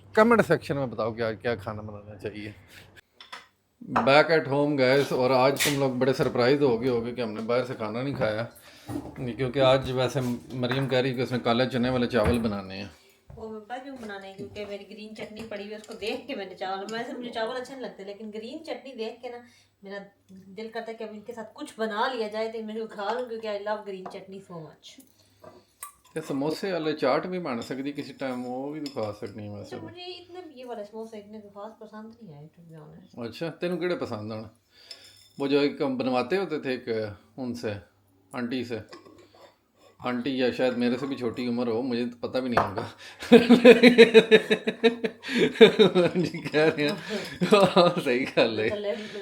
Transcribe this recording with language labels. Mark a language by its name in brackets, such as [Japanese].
[Hindi] Comment section में बताओ क्या क्या खाना बनाना चाहिए। [English] back at home gas, [Hindi] और आज तुम लोग बड़े सरप्राइज हो गए होगे कि हमने बाहर से खाना नहीं खाया, क्योंकि आज वैसे मरियम कह रही कि उसने काले चने वाले चावल बनाने हैं। वो मैं पता क्यों बनाने, क्योंकि मेरी ग्रीन चटनी पड़ी हुई है, उसको देख के मैंने चावल, वैसे मुझे चावल अच्छे नहीं लगते, लेकिन ग्रीन चटनी देख के ना मेरा दिल करता है कि अब इनके साथ कुछ बना लिया जाए तो मैं खा लूँ, क्योंकि [English] I love green chutney so much. [Punjabi] ਤੇ ਸਮੋਸੇ ਵਾਲੇ ਚਾਟ ਵੀ ਬਣ ਸਕਦੀ ਕਿਸੇ ਟਾਈਮ, ਉਹ ਵੀ ਦਿਖਾ ਸਕਦੀ ਹੈ वैसे। [Hindi] मुझे इतने ये वाले समोसे इतने खास पसंद नहीं आए [English] To be honest. [Hindi] अच्छा [Punjabi] तेनू किहड़े पसंद आन? [Hindi] वो जो एक हम बनवाते होते थे एक उनसे, आंटी से, आंटी या शायद मेरे से भी छोटी उम्र हो, मुझे तो पता भी नहीं होगा। जी कह रहे हैं हाँ, सही गल है।